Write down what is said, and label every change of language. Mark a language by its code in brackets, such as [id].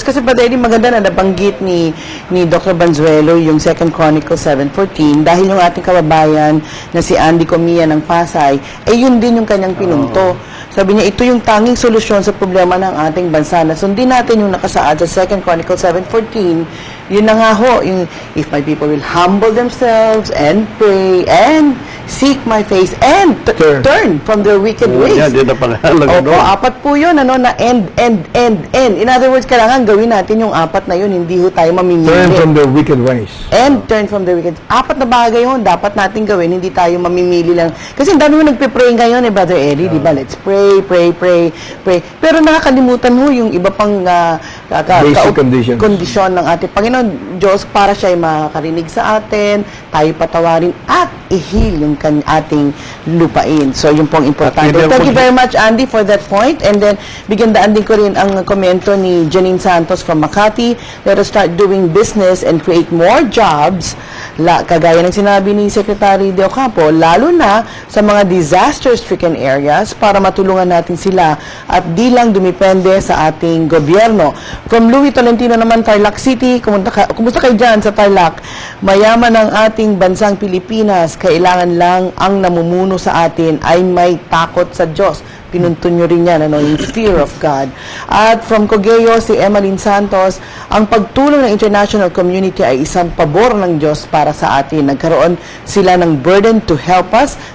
[tl] Kasi Padre, maganda na nabanggit ni Dr. Banzuelo yung 2 Chronicles 7:14 dahil yung ating kababayan na si Andy Comia ng Pasay, yun din yung kanyang pinunto. Sabi niya, ito yung tanging solusyon sa problema ng ating bansa. Sundin natin yung nakasaad sa 2 Chronicles 7:14. Yun na nga ho, yung, [en] if my people will humble themselves and pray and seek my face and turn from their wicked ways. [tl] Yan na pangalaga doon. Apat po yun, na end. [en] In other words, [tl] kailangan gawin natin yung apat na yun, hindi ho tayo mamimili. [en] Turn from their wicked ways. And turn from their wicked. [tl] Apat na bagay yun, dapat natin gawin, hindi tayo mamimili lang. Kasi ang dami mo nagpe-pray ngayon, Brother Eddie, di ba? [en] Let's pray. [tl] Pero nakakalimutan ho yung iba pang [en] basic [tl] kondisyon ng ating Panginoon Diyos para siya ay makakarinig sa atin, tayo patawarin at i-heal yung ating lupain. So, yun pong importante. [en] Thank you very much, Andy, for that point. And then, [tl] bigyan daan din ko rin ang komento ni Janine [en] Santos from Makati. Let us start doing business and create more jobs. [tl] Kagaya ng sinabi ni Secretary De Ocampo, lalo na sa mga disaster-stricken areas para matulungan natin sila at di lang dumipende sa ating gobyerno. From Louis Tolentino naman, Tarlac City, kumusta kayo dyan sa Tarlac? Mayaman ang ating bansang Pilipinas, kailangan lang ang namumuno sa atin ay may takot sa Diyos. Pinuntun nyo rin yan, yung fear of God. At from Cogeo, si Emmeline Santos, ang pagtulong ng international community ay isang pabor ng Diyos para sa atin. Nagkaroon sila ng burden to help us.